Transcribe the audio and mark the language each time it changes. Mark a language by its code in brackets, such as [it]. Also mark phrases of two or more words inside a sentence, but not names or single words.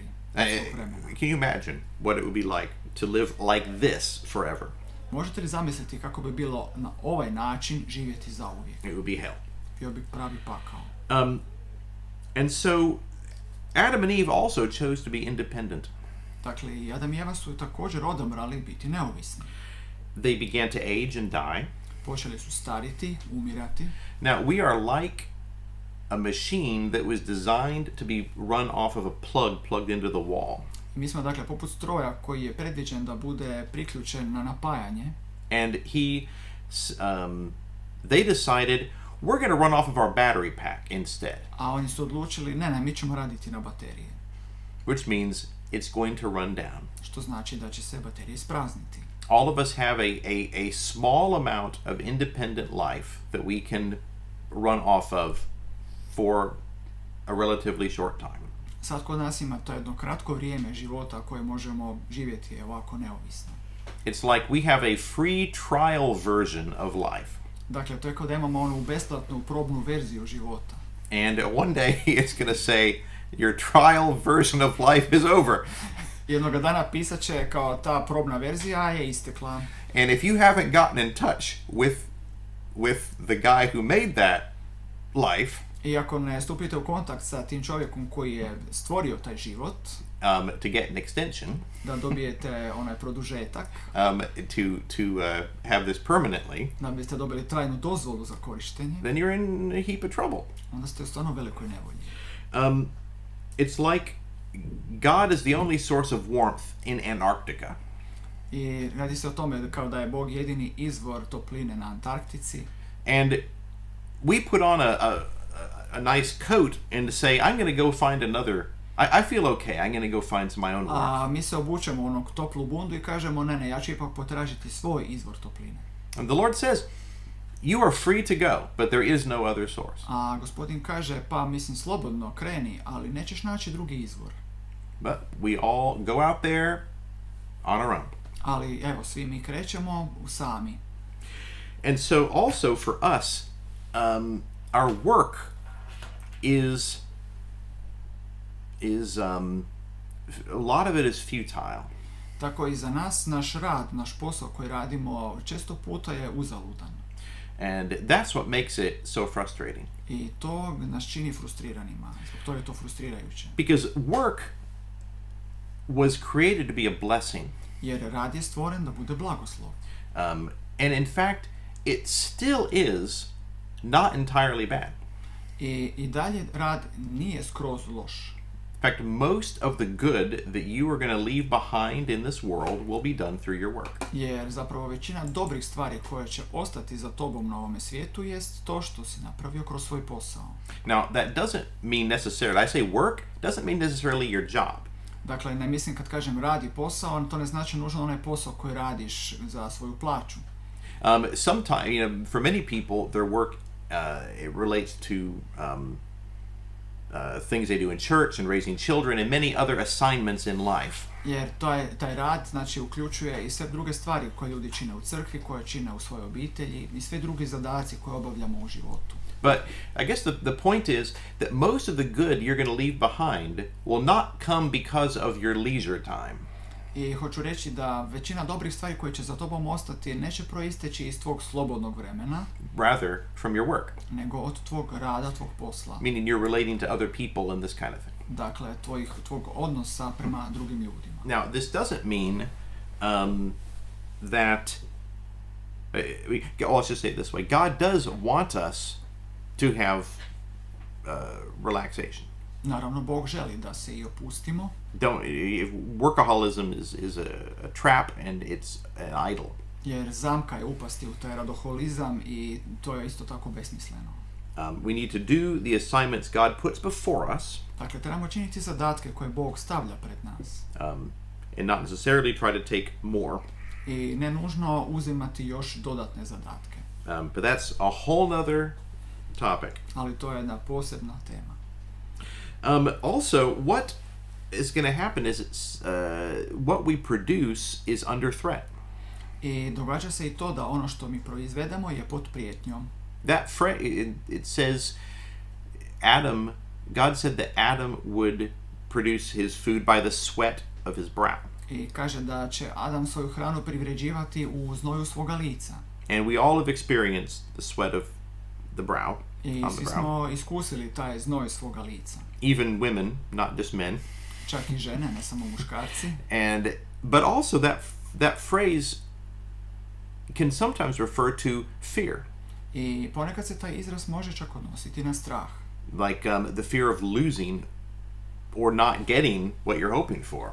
[en] Can you imagine what it would be like to live like this forever? [hr] Možete li zamisliti kako bi bilo na ovaj način živjeti zauvijek? [en] It would be hell. [hr] Bio bi pravi pakao. [en] And so Adam and Eve also chose to be independent. [hr] Dakle, i Adam i Eva su također odabrali biti neovisni. [en] They began to age and die. [hr] Počeli su stariti, umirati. [en] Now, we are like a machine that was designed to be run off of a plug plugged into the wall. [hr] Mi smo dakle poput stroja koji je predviđen da bude priključen na napajanje. [en] And they decided we're going to run off of our battery pack instead. [hr] A oni su odlučili, ne, mi ćemo raditi na baterije. [en] Which means it's going to run down. [hr] Što znači da će se baterije isprazniti. [en] All of us have a small amount of independent life that we can run off of for a relatively short time. [hr] Sad kod nas ima to jedno kratko vrijeme života koje možemo živjeti ovako neovisno. [en] It's like we have a free trial version of life. [hr] Dakle, to je kao da imamo onu besplatnu probnu verziju života. [en] And one day it's going to say your trial version of life is over. [hr] Jednoga dana pisat će kao ta probna verzija je istekla. [en] And if you haven't gotten in touch with the guy who made that life, [hr] i ako ne stupite u kontakt sa tim čovjekom koji je stvorio taj život, [en] to get an extension, [hr] da dobijete onaj produžetak, [en] to have this permanently, [hr] da biste dobili trajnu dozvolu za korištenje, [en] then you're in a heap of trouble. [hr] Onda ste u stvarno velikoj nevolji. [en] It's like God is the only source of warmth in Antarctica. [hr] I radi se o tome kao da je Bog jedini izvor topline na Antarktici. [en] And we put on a nice coat and say, I'm going to go find another. I feel okay. I'm going to go find my own warmth. [hr] A mi se obučemo onog toplu bundu i kažemo, ne, ja ću ipak potražiti svoj izvor topline. [en] And the Lord says, you are free to go, but there is no other source. [hr] A Gospodin kaže, pa mislim slobodno kreni, ali nećeš naći drugi izvor. [en] But we all go out there on our own. [hr] Ali evo, svi mi krećemo sami. [en] And so also for us, our work is a lot of it is futile. [hr] Tako i za nas, naš rad, naš posao koji radimo često puta je uzaludan. [en] And that's what makes it so frustrating. [hr] I to nas čini frustriranima. Zbog toga je to frustrirajuće. [en] Because work was created to be a blessing. [hr] Jer rad je stvoren da bude blagoslov. [en] And in fact, it still is not entirely bad. [hr] I dalje rad nije skroz loš. [en] In fact, most of the good that you are going to leave behind in this world will be done through your work. [hr] Jer zapravo većina dobrih stvari koje će ostati za tobom na ovome svijetu jest to što si napravio kroz svoj posao. [en] Now, that doesn't mean necessarily, I say work, doesn't mean necessarily your job. [hr] Dakle, ne mislim kad kažem radi posao, to ne znači nužno onaj posao koji radiš za svoju plaću. [en] Sometimes, for many people, their work it relates to things they do in church and raising children and many other assignments in life. [hr] Jer taj rad znači uključuje i sve druge stvari koje ljudi čine u crkvi, koje čine u svojoj obitelji i sve drugi zadaci koje obavljamo u životu. [en] But I guess the point is that most of the good you're going to leave behind will not come because of your leisure time. [hr] I hoću reći da većina dobrih stvari koje će za tobom ostati neće proisteći iz tvog slobodnog vremena, [en] rather from your work. [hr] nego od tvog rada, tvog posla. [en] Meaning you're relating to other people and this kind of thing. [hr] Dakle, tvog odnosa prema drugim ljudima. [en] Now, this doesn't mean that, let's just say it this way, God does want us to have relaxation. [hr] Naravno, Bog želi da se i opustimo. [en] Workaholism is a trap and it's an idol. [hr] Jer zamka je upasti u taj radoholizam i to je isto tako besmisleno. [en] We need to do the assignments God puts before us. [hr] Dakle, trebamo činiti zadatke koje Bog stavlja pred nas. [en] And not necessarily try to take more. [hr] I ne nužno uzimati još dodatne zadatke. [en] But that's a whole other topic. [hr] Ali to je jedna posebna tema. [en] Also, what is going to happen is what we produce is under threat. [hr] I događa se i to da ono što mi proizvedemo je pod prijetnjom. [en] That it says God said that Adam would produce his food by the sweat of his brow. [hr] I kaže da će Adam svoju hranu privređivati u znoju svoga lica. [en] And we all have experienced the sweat of the brow. [hr] I svi smo iskusili taj znoj svoga lica. [en] Even women, not just men. [hr] Čak i žene, ne samo muškarci. [en] But also that phrase can sometimes refer to fear. [hr] I ponekad se taj izraz može čak odnositi na strah. [en] Like the fear of losing or not getting what you're hoping for.